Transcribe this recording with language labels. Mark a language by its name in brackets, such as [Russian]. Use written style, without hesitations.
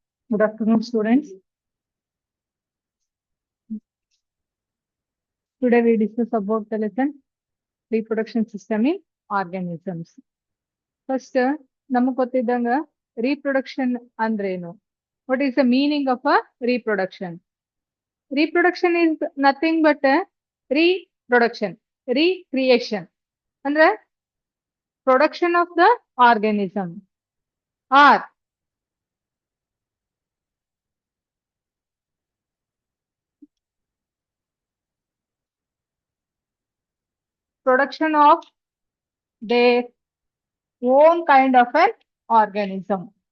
[English] Good afternoon, students. Today we discuss about the lesson reproduction system in organisms. [Kannada] First, ನಮಗೆ ಗೊತ್ತಿದ್ದಂಗ reproduction ಅಂದ್ರೇನು? [English] What is the meaning of a reproduction? Reproduction is nothing but a reproduction, recreation. ಅಂದ್ರೆ production of the organism or production of their own kind of an organism.